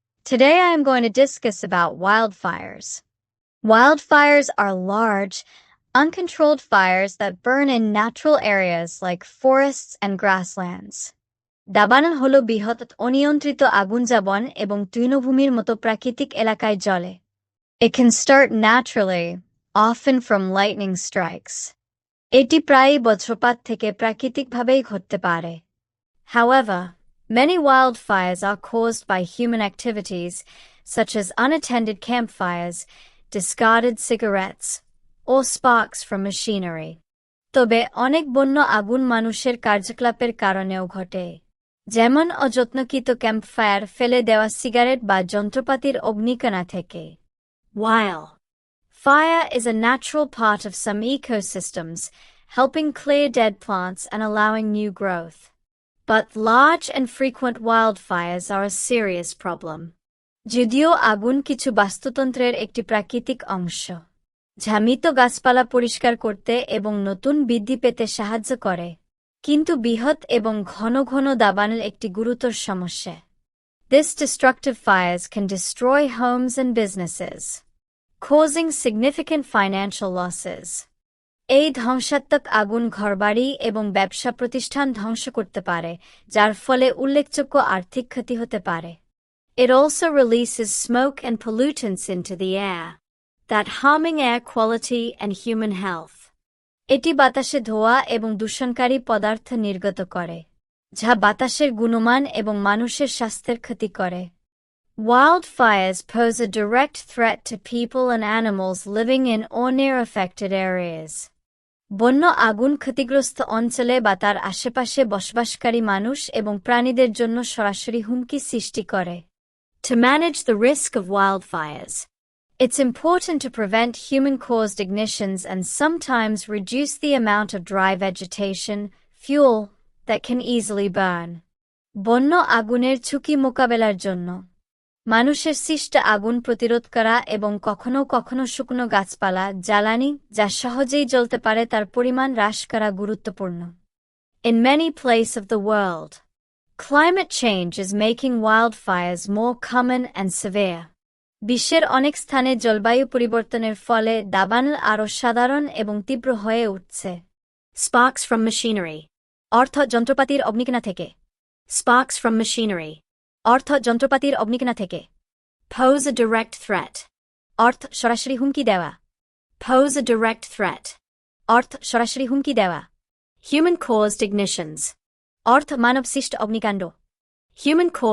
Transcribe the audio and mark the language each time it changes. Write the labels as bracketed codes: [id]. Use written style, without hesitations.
[en] Today I am going to discuss about wildfires. Wildfires are large, uncontrolled fires that burn in natural areas like forests and grasslands. [bn] দাবানল হলো বৃহৎ অনিয়ন্ত্রিত আগুন যেমন এবং তৃণভূমির মতো প্রাকৃতিক এলাকায় জ্বলে. [en] It can start naturally, often from lightning strikes. [bn] এটি প্রায়ই বজ্রপাত থেকে প্রাকৃতিকভাবেই ঘটতে পারে. [en] However, many wildfires are caused by human activities, such as unattended campfires, discarded cigarettes, or sparks from machinery. [bn] তবে অনেক বন্য আগুন মানুষের কার্যকলাপের কারণেও ঘটে, যেমন অযত্নকৃত ক্যাম্পফায়ার, ফেলে দেওয়া সিগারেট বা যন্ত্রপাতির অগ্নিকানা থেকে. [en] While fire is a natural part of some ecosystems, helping clear dead plants and allowing new growth. But large and frequent wildfires are a serious problem. [bn] যদিও আগুন কিছু বাস্তুতন্ত্রের একটি প্রাকৃতিক অংশ, যা মৃত গাছপালা পরিষ্কার করতে এবং নতুন বৃদ্ধি পেতে সাহায্য করে, কিন্তু বৃহৎ এবং ঘন ঘন দাবানল একটি গুরুতর সমস্যা. [en] This destructive fires can destroy homes and businesses, causing significant financial losses. [bn] এই ধ্বংসাত্মক আগুন ঘরবাড়ি এবং ব্যবসা প্রতিষ্ঠান ধ্বংস করতে পারে, যার ফলে উল্লেখযোগ্য আর্থিক ক্ষতি হতে পারে. [en] It also releases smoke and pollutants into the air, that harming air quality and human health. [bn] এটি বাতাসে ধোঁয়া এবং দূষণকারী পদার্থ নির্গত করে, যা বাতাসের গুণমান এবং মানুষের স্বাস্থ্যের ক্ষতি করে. [en] Wildfires pose a direct threat to people and animals living in or near affected areas. [bn] বন্য আগুন ক্ষতিগ্রস্ত অঞ্চলে বা তার আশেপাশে বসবাসকারী মানুষ এবং প্রাণীদের জন্য সরাসরি হুমকি সৃষ্টি করে. [en] To manage the risk of wildfires, it's important to prevent human-caused ignitions and sometimes reduce the amount of dry vegetation, fuel, that can easily burn. [bn] বন্য আগুনের ঝুঁকি মোকাবেলার জন্য মানুষের সৃষ্ট আগুন প্রতিরোধ করা এবং কখনো কখনো শুকনো গাছপালা, জ্বালানি যা সহজেই জ্বলতে পারে তার পরিমাণ হ্রাস করা গুরুত্বপূর্ণ. [en] In many places of the world, climate change is making wildfires more common and severe. [bn] বিশ্বের অনেক স্থানে জলবায়ু পরিবর্তনের ফলে দাবানল আরও সাধারণ এবং তীব্র হয়ে উঠছে. [en] Sparks from machinery, [bn] অর্থ যন্ত্রপাতির অগ্নিকানা থেকে. [en] Sparks from machinery, [bn] অর্থ যন্ত্রপাতির অগ্নিকানা থেকে. [en] Pose a direct threat, [bn] অর্থ সরাসরি হুমকি দেওয়া. [en] Pose a direct threat, [bn] অর্থ সরাসরি হুমকি দেওয়া. [en] Human-caused ignitions, [bn] অর্থ মানব সৃষ্ট অগ্নিকাণ্ড. [en] Human-caused